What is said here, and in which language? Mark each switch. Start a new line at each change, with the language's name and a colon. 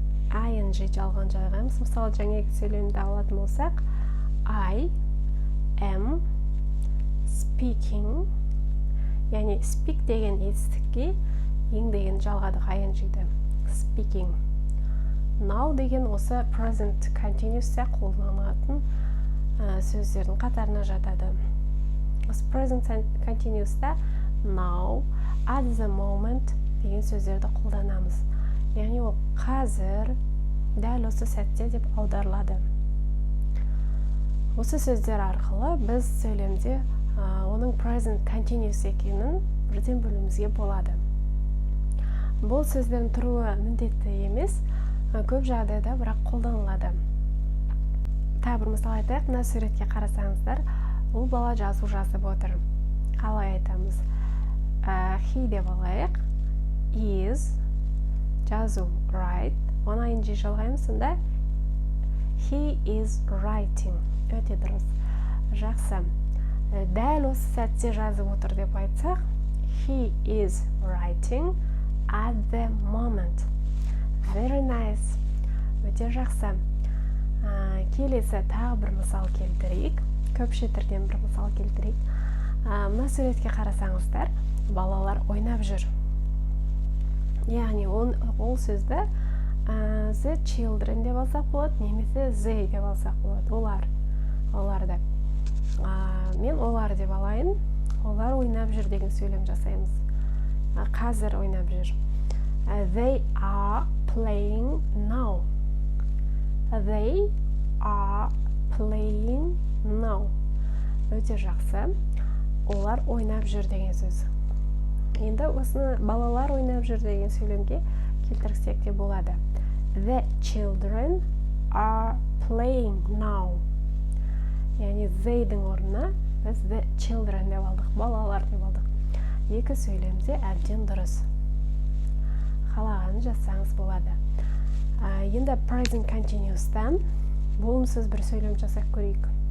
Kazakh: ing жалғаймыз. Мысалы, жаңағы сөйлемді алатын болсақ,
English: I am speaking,
Kazakh: яғни speak деген етістікке ing деген жалғадық ing-ді.
English: Speaking.
Kazakh: Now деген осы present continuous'та қолданылатын сөздердің қатарына жатады. Осы present continuous'та now, at the moment деген сөздерді қолданамыз. Яғни ол қазір, дәл осы сәтте деп аударылады. Осы сөздер арқылы біз сөйлемде оның present continuous екенін бірден білуімізге болады. Бұл сөздердің тұруы міндетті емес, көп жағдайда бірақ қолданылады. Тағы бір мысал айтайық. Мына суретке қарасаңыздар, бұл бала жазу жазып отыр. Қалай айтамыз? He деп алайық.
English: Is
Kazakh: жазу
English: write.
Kazakh: Оны ing жалғаймыз. Сонда
English: he is writing.
Kazakh: Өте дұрыс. Жақсы. Дәл осы сәтте жазып отыр деп айтсақ,
English: he is writing at the moment. Very nice.
Kazakh: Өте жақсы. Келесі тағы бір мысал келтірейік. Көпшетірден бір мысал келтірейік. Мына суретке қарасаңыздар, балалар ойнап жүр. Яғни ол сөзді the children деп алсақ болады, немесе they деп алсақ болады. Оларды. Мен олар деп алайын. Олар ойнап жүр деген сөйлем жасаймыз. Қазір ойнап жүр.
English: They are playing now. They are playing now.
Kazakh: Өте жақсы. Олар ойнап жүр деген сөз. Енді осыны балалар ойнап жүр деген сөйлемге келтірсек те болады.
English: The children are playing now.
Kazakh: Яғни they-дің орнына біз the children деп алдық, балалар деп алдық. Екі сөйлемде әбден дұрыс. Қалағанын жазсаңыз болады. Енді present continuous'тан болымсыз бір сөйлем жасап көрейік.